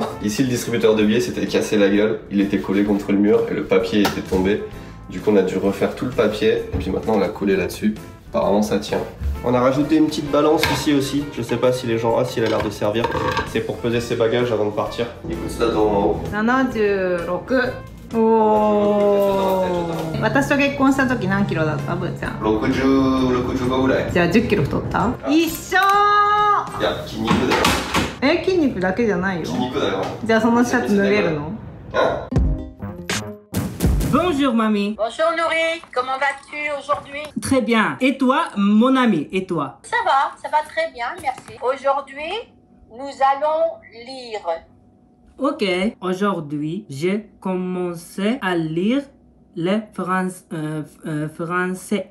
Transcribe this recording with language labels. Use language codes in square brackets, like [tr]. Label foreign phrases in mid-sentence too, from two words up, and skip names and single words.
[fr] Ici, le distributeur de billets s'était cassé la gueule, il était collé contre le mur et le papier était tombé. Du coup, on a dû refaire tout le papier et puis maintenant on l'a collé là-dessus. Apparemment, ça tient. On a rajouté une petite balance ici aussi. Je sais pas si les gens... si elle a l'air de servir. C'est pour peser ses bagages avant de partir. Écoute, ça dans en haut. [ja] 76 おー私と結婚した時何キロだったぶーちゃん 65ぐらい。じゃあ10キロ太った一緒いや、筋肉だよ。筋肉だけじゃないよ筋肉だよ。じゃあそのシャツ脱げるの [fr] Bonjour mamie. Bonjour Nourri, comment vas-tu aujourd'hui? Très bien. Et toi, mon ami, et toi? Ça va très bien, merci. Aujourd'hui, nous allons lire. Ok. Aujourd'hui, j'ai commencé à lire le français.